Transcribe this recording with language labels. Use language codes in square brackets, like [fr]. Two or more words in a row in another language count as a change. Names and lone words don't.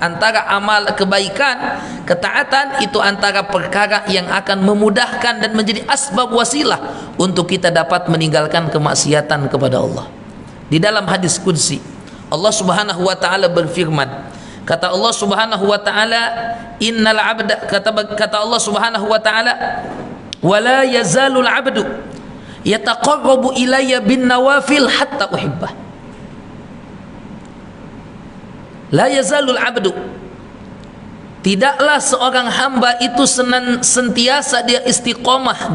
[ms] Antara amal kebaikan, ketaatan, itu antara perkara yang akan memudahkan dan menjadi asbab wasilah untuk kita dapat meninggalkan kemaksiatan kepada Allah. Di dalam hadis qudsi, Allah [ar] سبحانه وتعالى [ms] berfirman, kata Allah [ar] سبحانه وتعالى, إن العبد, [ms] kata Allah [ar] سبحانه وتعالى, ولا يزال العبد يتقرب إلي بالنوافل حتى أحبه. لا يزال العبد, [ms] tidaklah seorang hamba itu sentiasa dia istiqomah,